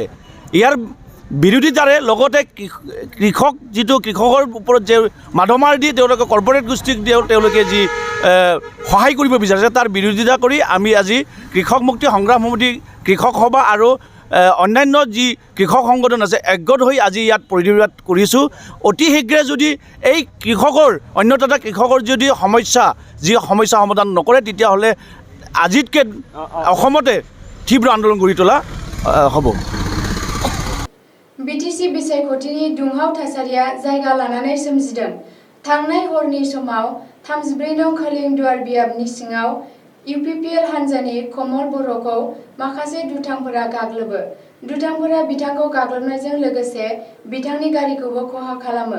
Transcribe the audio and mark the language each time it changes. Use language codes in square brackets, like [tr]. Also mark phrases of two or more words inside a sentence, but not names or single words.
[as] ইয়াৰ বিৰোধিতাৰে লগতে কৃষক যিটো কৃষকৰ ওপৰত যে মাধমাৰ দি তেওঁলোকে কৰ্পৰেট গোষ্ঠীক তেওঁলোকে যি সহায় কৰিব বিচাৰিছে তাৰ বিৰোধিতা কৰি আমি আজি কৃষক মুক্তি সংগ্ৰাম সমিতি কৃষক সভা আৰু অন্যান্য যি কৃষক সংগঠন আছে একগোট হৈ আজি ইয়াত প্ৰতিবাদ কৰিছোঁ। অতি শীঘ্ৰে যদি এই কৃষকৰ অন্যতটা কৃষকৰ যদি সমস্যা সমাধান নকৰে তেতিয়াহ'লে আজিতকৈ অসমতে তীব্र আন্দোলন গঢ়ি তোলা হ'ব। [brx] बिटिसि बिसायख'थिनि दुंहाव थासारिया जायगा लानानै सोमजिदों। थांनाय हरनि समाव 34 नं खलिंदुवार बियाबनि सिङाव इउपिपिएल हान्जानि कमल बर'खौ माखासे दुथांफोरा गाग्लोबो। दुथांफोरा बिथांखौ गाग्लोबनायजों लोगोसे बिथांनि गारिखौबो खहा खालामो।